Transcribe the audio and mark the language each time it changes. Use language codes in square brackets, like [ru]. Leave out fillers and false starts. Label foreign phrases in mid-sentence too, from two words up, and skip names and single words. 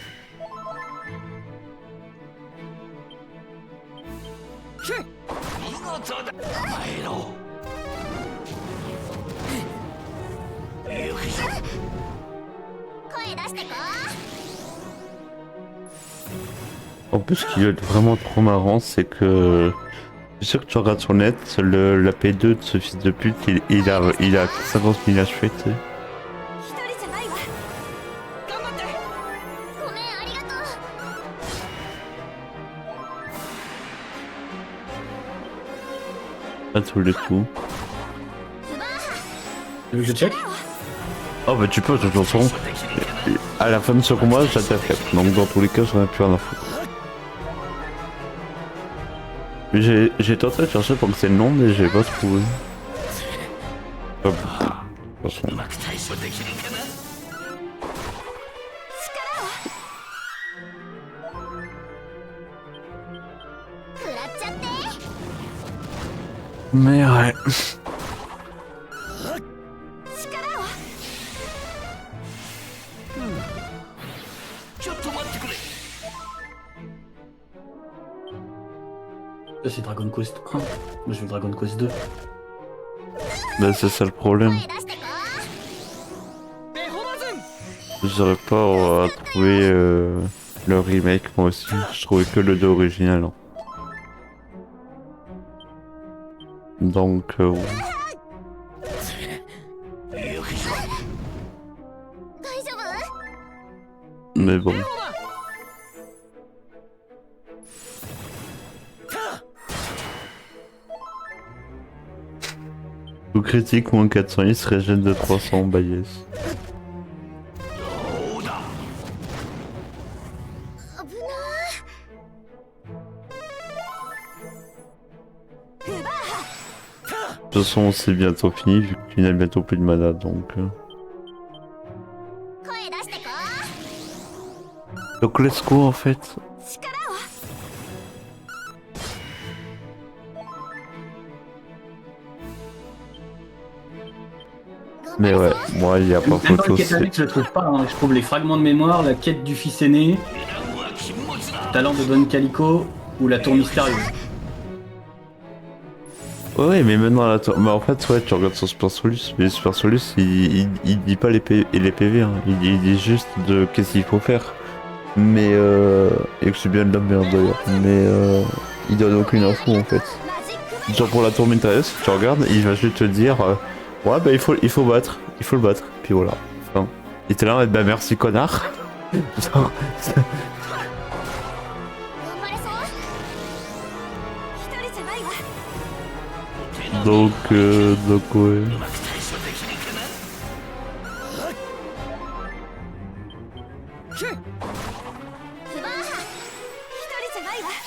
[ja] 見事だ甘えろよいしょ声出してこ [fr] En plus, ce qui est vraiment trop marrant, c'est que. Je suis sûr que tu regardes sur le net, la P2 de ce fils de pute, il a 50 000 HP, tu sais. [ja] 一人じゃないわ頑張ってごめんありがとう [fr] Pas tous les coups. [ja] スバーハ [fr] Tu veux que je check? Oh bah tu peux, de toute façon. À la fin de ce combat, j'attaque. Donc dans tous les cas, j'en ai plus rien à foutre. Mais j'ai tenté de chercher pour que c'est le nom, mais j'ai pas trouvé. Hop. De toute façon. [ja] うまく対処できるかな食らっちゃって [fr] Mais ouais. [ja] 力をちょっと待ってくれ [fr] Ça, c'est Dragon Quest 1. Moi, je veux Dragon Quest 2. Bah c'est ça le problème. [ja] 声出してこ [fr] J'arrive pas à trouver le remake moi aussi. Je trouvais que le 2 original. Hein. Donc ouais. [ja] よいしょ大丈夫 [fr] Mais bon. Tout critique moins 400, il se régène de 300, bah yes. [ja] どうだ危なーフバーハ [fr] De toute façon, c'est bientôt fini vu que tu n'as bientôt plus de mana donc. [ja] 声出してこ [fr] Donc [en] let's go [fr] en fait. [ja] 力を [fr] Mais ouais, moi il y a pas Même pas photo. le quête C'est... annexe, je le trouve pas. Hein. Je trouve les fragments de mémoire, la quête du fils aîné, [ja] 油は禁物だ [fr] talent de Don Calico ou la tour mystérieuse. Ouais, mais maintenant la mais en fait, ouais, tu regardes sur Super Solus, mais Super Solus il dit pas les PV, hein. Il dit juste de qu'est-ce qu'il faut faire. Mais et que c'est bien de la merde d'ailleurs. Mais il donne aucune info en fait. [ja] マジック [fr] Genre pour la tour mystérieuse, si tu regardes, il va juste te dire ouais bah il faut le battre, puis voilà. Enfin, il était là, bah merci connard. Genre, [ja] 頑張れそう一人じゃないわ [fr] donc ouais. [ja] うまく対処できるかなバーハ一人じゃないわ